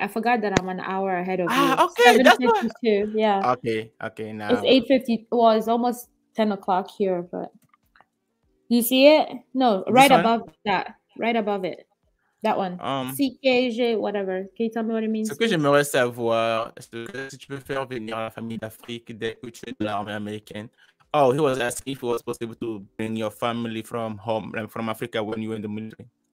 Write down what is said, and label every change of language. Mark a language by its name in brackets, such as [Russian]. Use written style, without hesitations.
[English] I forgot that I'm an hour ahead of you. Okay. 7:52. Yeah. Okay. Now it's 8:50. Well, it's almost 10 o'clock here, but you see it? No, right above that. Right above it. That one. CKG, whatever. Can you tell me what it means? [French] Ce que j'aimerais savoir, si tu peux faire venir la famille d'Afrique dès que tu es dans l'armée américaine. [English] Oh, he was asking if it was possible to bring your family from home, from Africa when you were in the military.